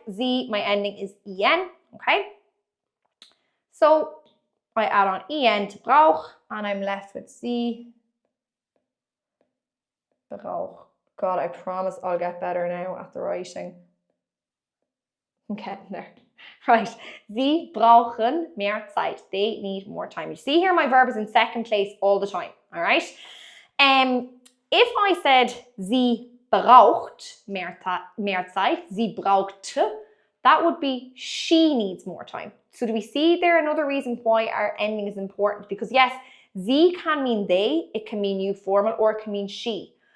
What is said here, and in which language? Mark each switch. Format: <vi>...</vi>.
<en>Sie, my ending is en, okay? So I add on en to brauch, and I'm left with sie brauch. God, I promise I'll get better now at the writing. I'm getting there.</en> <de>Right, sie brauchen mehr Zeit.</de> <en>They need more time. You see here my verb is in second place all the time, all right? If I said sie braucht mehr Zeit, sie brauchte, that would be she needs more time. So do we see there another reason why our ending is important? Because yes, sie can mean they, it can mean you formal, or it can mean she.</en>